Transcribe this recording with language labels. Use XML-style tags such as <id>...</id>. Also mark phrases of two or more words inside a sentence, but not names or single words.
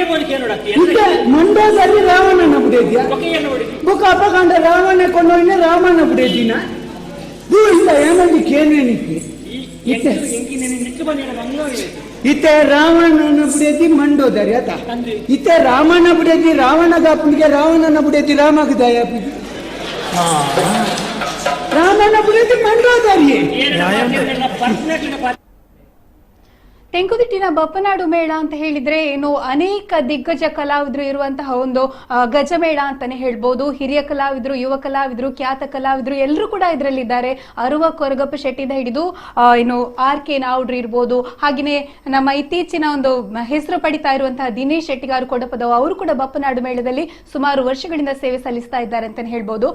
<tcy>ಮಂಡೋದರಿ ರಾವಣನ ಬುಡೇದ್ಯಾ ಬುಕ್ ಅಪಕಾಂಡ ರಾವಣ ಕೊಂಡೋಯ್ನ ರಾಮನ ಬುಡೇದಿನ ಇಲ್ಲ ಏನಲ್ಲಿ ಕೇನೇನಿಕ್ಕೆ ಇತ್ತೆ ರಾವಣನ ಬುಡೇದಿ ಮಂಡೋದರಿ ಆತ ಇತ್ತೆ ರಾಮನ ಬುಡೇದಿ ರಾವಣಗ ಅಪ್ಪನಿಗೆ ರಾವಣನ ಬುಡೇದಿ ರಾಮಗದಾಯ ರಾಮನ ಬುಡೇದಿ ಮಂಡೋದರಿ.</tcy> <kn>ತೆಂಕುತಿಟ್ಟಿನ ಬಪ್ಪನಾಡು ಮೇಳ ಅಂತ ಹೇಳಿದ್ರೆ ಏನು ಅನೇಕ ದಿಗ್ಗಜ ಕಲಾವಿದರು ಇರುವಂತಹ ಒಂದು ಗಜಮೇಳ ಅಂತಾನೆ ಹೇಳ್ಬೋದು. ಹಿರಿಯ ಕಲಾವಿದರು, ಯುವ ಕಲಾವಿದರು, ಖ್ಯಾತ ಕಲಾವಿದರು ಎಲ್ಲರೂ ಕೂಡ ಇದರಲ್ಲಿದ್ದಾರೆ. ಅರುವ ಕೊರಗಪ್ಪ ಶೆಟ್ಟಿದ ಹಿಡಿದು RK ನಾವುಡ್ರು ಇರ್ಬೋದು, ಹಾಗೆಯೇ ನಮ್ಮ ಇತ್ತೀಚಿನ ಒಂದು ಹೆಸರು ಪಡಿತಾ ಇರುವಂತಹ ದಿನೇಶ್ ಶೆಟ್ಟಿಗಾರು ಕೊಡಪದವು ಅವರು ಕೂಡ ಬಪ್ಪನಾಡು ಮೇಳದಲ್ಲಿ ಸುಮಾರು ವರ್ಷಗಳಿಂದ ಸೇವೆ ಸಲ್ಲಿಸ್ತಾ ಇದ್ದಾರೆ ಅಂತಾನೆ ಹೇಳ್ಬೋದು.</kn>